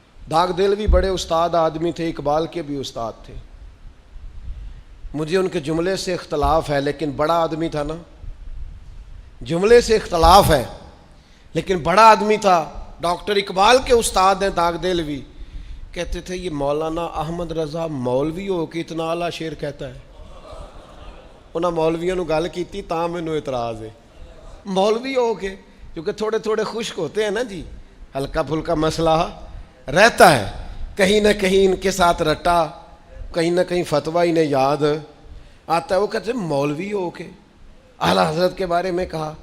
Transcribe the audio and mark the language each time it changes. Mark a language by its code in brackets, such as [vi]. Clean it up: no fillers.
[ur] داغ دلوی بڑے استاد آدمی تھے، اقبال کے بھی استاد تھے، مجھے ان کے جملے سے اختلاف ہے لیکن بڑا آدمی تھا نا، جملے سے اختلاف ہے، لیکن بڑا آدمی تھا، ڈاکٹر اقبال کے استاد ہیں داغ دہلوی، کہتے تھے یہ مولانا احمد رضا مولوی ہو کے اتنا اعلیٰ شعر کہتا ہے. [pa] انہاں مولویوں نو گل کیتی تاں مینوں اعتراض ہے. [ur] مولوی ہو کے کیونکہ تھوڑے تھوڑے خشک ہوتے ہیں نا جی، ہلکا پھلکا مسئلہ رہتا ہے، کہیں نہ کہیں ان کے ساتھ رٹا، کہیں نہ کہیں فتویٰ انہیں یاد آتا ہے. وہ کہتے ہیں مولوی ہو کے اعلیٰ حضرت کے بارے میں کہا.